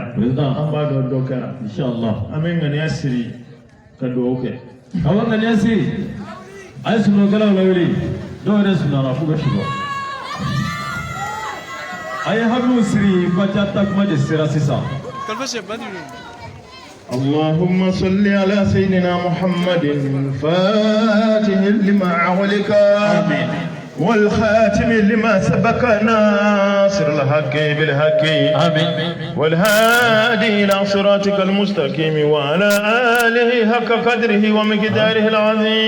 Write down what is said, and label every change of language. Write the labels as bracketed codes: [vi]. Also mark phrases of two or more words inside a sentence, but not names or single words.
[bm] président an b'a dɔn dɔ kɛra inshallah an bɛ ŋaniya siri ka dugawu kɛ awa ŋaniya siri a ye sunɔgɔkɛlaw lawuli dɔw yɛrɛ sunɔgɔra f'u bɛ sugɔ a ye hakiliw siri faca takuma de sera sisan [ar] اللهم صل على سيدنا محمد الفاتح لما أغلق آمين والخاتم لما سبق ناصر الحق بالحق آمين والهادي إلى صراطك المستقيم وعلى آله حق قدره ومقداره العظيم